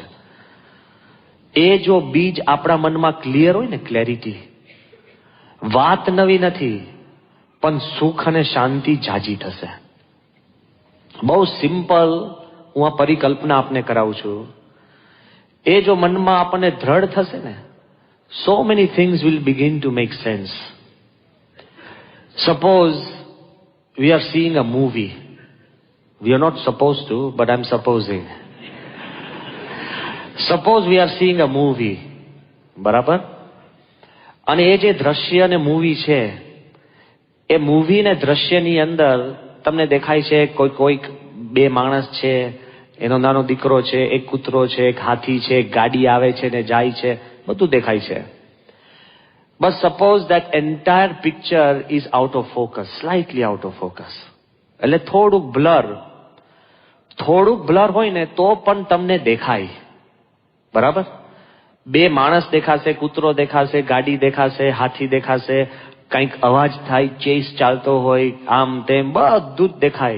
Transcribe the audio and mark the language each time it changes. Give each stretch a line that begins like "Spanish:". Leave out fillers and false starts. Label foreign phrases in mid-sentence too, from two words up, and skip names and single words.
Gujarati: એ જો બીજ આપણા મનમાં ક્લિયર હોય ને, ક્લેરિટી, વાત નવી નથી પણ સુખ અને શાંતિ જાજી થશે. બહુ સિમ્પલ હું આ પરિકલ્પના આપને કરાવું છું. એ જો મનમાં આપણને દ્રઢ થશે ને,
English: so many things will begin to make sense. Suppose we are seeing a movie. We are not supposed to, but I'm supposing. Suppose we are seeing a movie.
Gujarati: બરાબર? અને એ જે દ્રશ્ય અને મૂવી છે, એ મૂવી ને દ્રશ્યની અંદર તમને દેખાય છે કોઈક બે માણસ છે, એનો નાનો દીકરો છે, એક કૂતરો છે, એક હાથી છે, એક ગાડી આવે છે ને જાય છે, બધું દેખાય છે.
English: But suppose that entire picture is out of focus, slightly out of focus.
Gujarati: એટલે થોડુંક બ્લર હોય ને તો પણ તમને દેખાય. બરાબર? બે માણસ દેખાશે, કૂતરો દેખાશે, ગાડી દેખાશે, હાથી દેખાશે, કંઈક અવાજ થાય, ચેસ ચાલતો હોય, આમ તેમ બધું જ દેખાય.